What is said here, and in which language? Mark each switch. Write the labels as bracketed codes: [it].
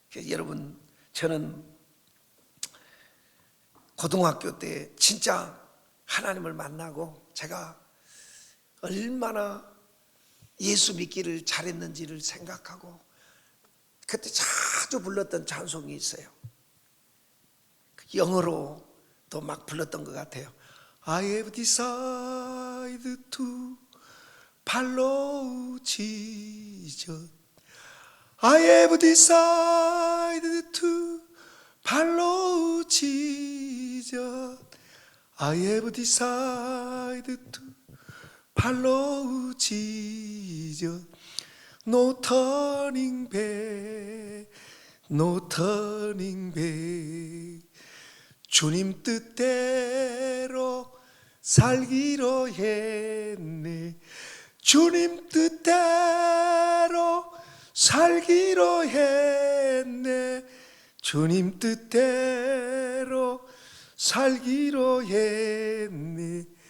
[ko] 여러분, 저는 고등학교 때 진짜 하나님을 만나고 제가 얼마나 예수 믿기를 잘했는지를 생각하고 그때 자주 불렀던 찬송이 있어요. 영어로도 막 불렀던 것 같아요. [en] I have decided to follow Jesus. I have decided to follow Jesus. I have decided to follow Jesus. No turning back, no turning back. [ko] 주님 뜻대로 살기로 했네. 주님 뜻대로 살기로 했네. 주님 뜻대로 살기로 했네.